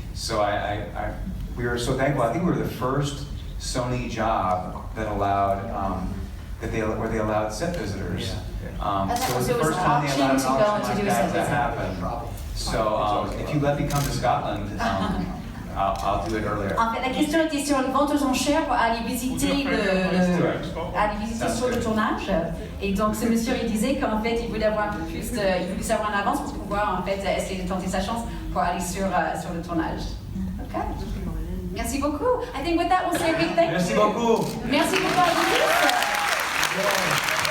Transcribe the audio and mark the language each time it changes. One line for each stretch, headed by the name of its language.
English: So we were so thankful. I think we were the first Sony job that allowed where they allowed set visitors. So it was the first time they allowed an auction like that to happen. So if you let me come to Scotland, I'll do it earlier.
French: En fait, la question était sur une vente aux enchères pour aller visiter sur le tournage. Et donc, ce monsieur, il disait qu'en fait, il voulait avoir un peu plus il voulait savoir en avance pour pouvoir, en fait, essayer de tenter sa chance pour aller sur le tournage. OK. Merci beaucoup.
English: I think with that, we'll say a big thank you.
French: Merci beaucoup. Merci beaucoup à vous tous.